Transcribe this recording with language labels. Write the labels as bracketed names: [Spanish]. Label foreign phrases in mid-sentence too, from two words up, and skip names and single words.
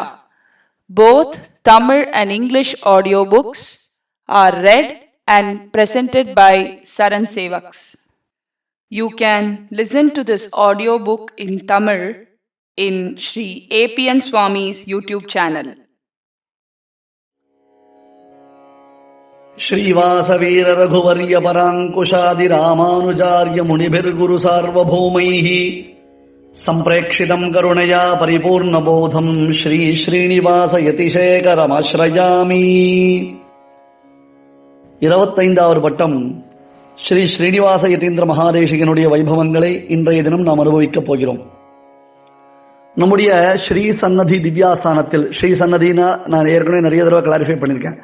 [English] Both Tamil and English audio books are read and presented by SARAN Sevaks. You can listen to this audiobook in Tamil in Sri APNSwami's YouTube channel. [Sanskrit] श्रीवासवीर रघुवर्य परांकुशादि रामानुजार्य मुनिभिर्गुरु सार्वभौमैः संप्रेक्षितं करुणया परिपूर्णबोधं श्री श्रीनिवास यतिशेखरमाश्रयामि. [Tamil] 25வது பட்டம் ஸ்ரீ ஸ்ரீனிவாச யதீந்திர மகாதேசிகனுடைய வைபவங்களை இன்றைய தினம் நாம் அனுபவிக்கப் போகிறோம். நம்முடைய ஸ்ரீ சன்னதி திவ்யாஸ்தானத்தில், ஸ்ரீ சன்னதினா நான் ஏற்கனவே நிறைய தடவை கிளாரிஃபை பண்ணியிருக்கேன்.